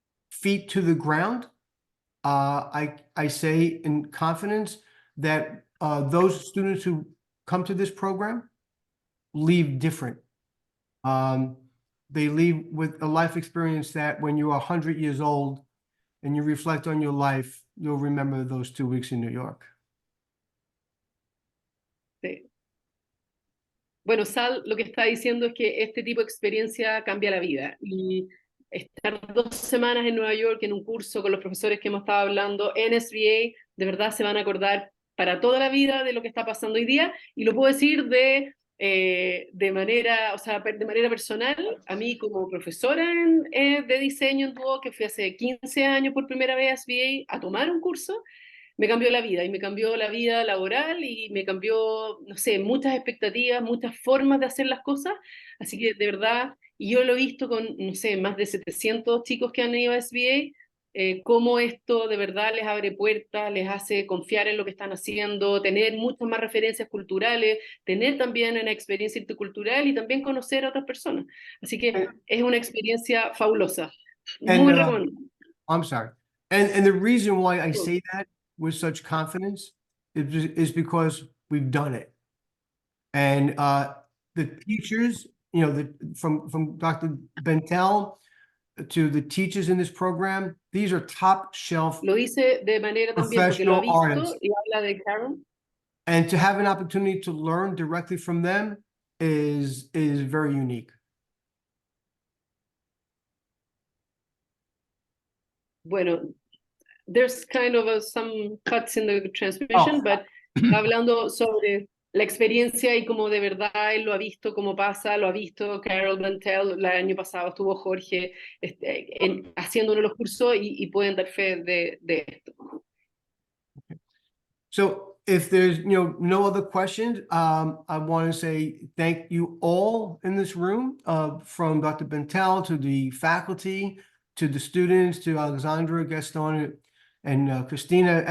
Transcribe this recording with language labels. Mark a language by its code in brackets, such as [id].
[en] Feet to the ground. I say in confidence that those students who come to this program leave different. They leave with a life experience that when you're 100 years old and you reflect on your life, you'll remember those 2 weeks in New York. [es] Sí. Bueno, Sal lo que está diciendo es que este tipo de experiencia cambia la vida. Y estar 2 semanas en Nueva York en un curso con los profesores que hemos estado hablando en SVA, de verdad se van a acordar para toda la vida de lo que está pasando hoy día. Y lo puedo decir de manera, o sea, de manera personal, a mí como profesora de diseño en Duoc, que fui hace 15 años por primera vez a SVA a tomar un curso, me cambió la vida y me cambió la vida laboral y me cambió, no sé, muchas expectativas, muchas formas de hacer las cosas. Así que de verdad, y yo lo he visto con, no sé, más de 700 chicos que han ido a SVA, cómo esto de verdad les abre puertas, les hace confiar en lo que están haciendo, tener muchas más referencias culturales, tener también una experiencia intercultural y también conocer a otras personas. Así que es una experiencia fabulosa. Muy recomendable. [en] I'm sorry. And the reason why I say that with such confidence is because we've done it. And the teachers, you know, from Dr. Bentel to the teachers in this program, these are top shelf [es] Lo hice de manera también porque lo ha visto [en] artists. [es] y habla de Carol. [en] And to have an opportunity to learn directly from them is very unique. [es] Bueno, [en] there's kind of some cuts in the transmission, [es] but hablando sobre la experiencia y cómo de verdad él lo ha visto, cómo pasa, lo ha visto Carol Bentel, el año pasado estuvo Jorge haciendo uno de los cursos y pueden dar fe de esto. [en] So if there's, no other questions, I want to say thank you all in this room, from Dr. Bentel to the faculty, to the students, to Alexandra, Gaston, and Christina.